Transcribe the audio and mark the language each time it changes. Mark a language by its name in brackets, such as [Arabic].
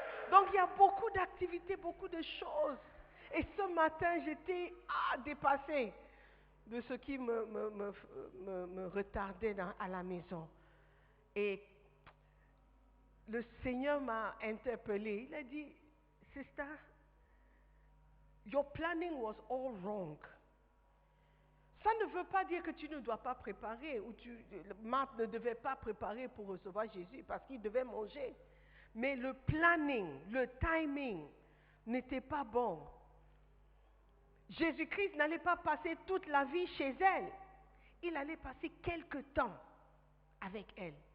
[French] Donc il y a beaucoup d'activités, beaucoup de choses. Et ce matin, j'étais dépassée de ce qui me retardait à la maison. Et le Seigneur m'a interpellée. Il a dit, [English] Sister, your planning was all wrong. [French] Ça ne veut pas dire que tu ne dois pas préparer, ou Marthe ne devait pas préparer pour recevoir Jésus parce qu'il devait manger. Mais le planning, le timing n'était pas bon. Jésus-Christ n'allait pas passer toute la vie chez elle. Il allait passer quelque temps avec elle.